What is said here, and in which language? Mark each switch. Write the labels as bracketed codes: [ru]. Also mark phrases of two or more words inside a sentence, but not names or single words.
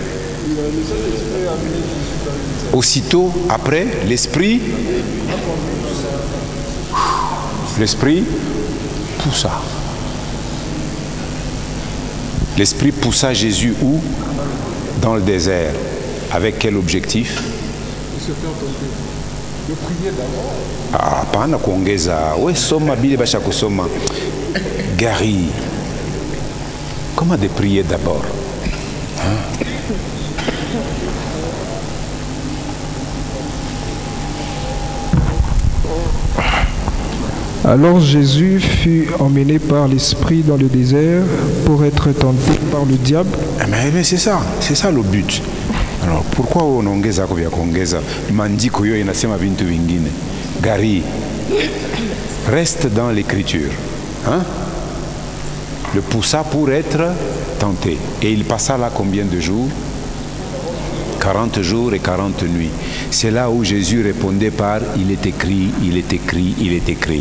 [fr] Aussitôt après, l'Esprit poussa. L'Esprit poussa Jésus où? Dans le désert. Avec quel objectif? De prier d'abord. [sw] Ah, pana kuongeza. We soma bile basha kusoma. Gary. [fr] Comment de prier d'abord? Hein? Alors Jésus fut emmené par l'Esprit dans le désert pour être tenté par le diable. Mais c'est ça le but. Alors pourquoi [sw] unaongeza kwa kuongeza? Maandiko hiyo inasema vitu vingine. [fr] Gary, reste dans l'écriture. Hein? Le poussa pour être tenté. Et il passa là combien de jours? 40 jours et 40 nuits. C'est là où Jésus répondait par « Il est écrit, il est écrit, il est écrit ».